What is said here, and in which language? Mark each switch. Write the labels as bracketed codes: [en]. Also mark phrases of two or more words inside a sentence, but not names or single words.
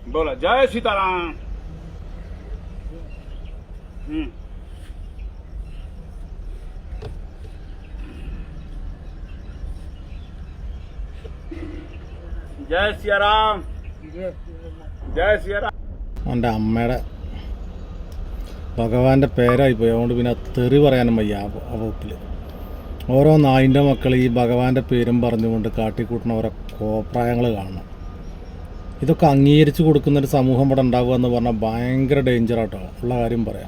[hi] बोला जय सीताराम। जय सिया राम, जय सिया राम। [ml] എൻ്റെ അമ്മയുടെ ഭഗവാന്റെ പേരായിപ്പോയി, അതുകൊണ്ട് പിന്നെ തെറി പറയാനും വയ്യ. ആ വകുപ്പിൽ ഓരോ നായിൻ്റെ മക്കൾ ഈ ഭഗവാന്റെ പേരും പറഞ്ഞുകൊണ്ട് കാട്ടിക്കൂട്ടുന്ന ഓരോ കോപ്രായങ്ങൾ കാണണം. ഇതൊക്കെ അംഗീകരിച്ച് കൊടുക്കുന്നൊരു സമൂഹം ഇവിടെ ഉണ്ടാവുക എന്ന് പറഞ്ഞാൽ ഭയങ്കര ഡേഞ്ചറാട്ടോ, ഉള്ള കാര്യം പറയാം.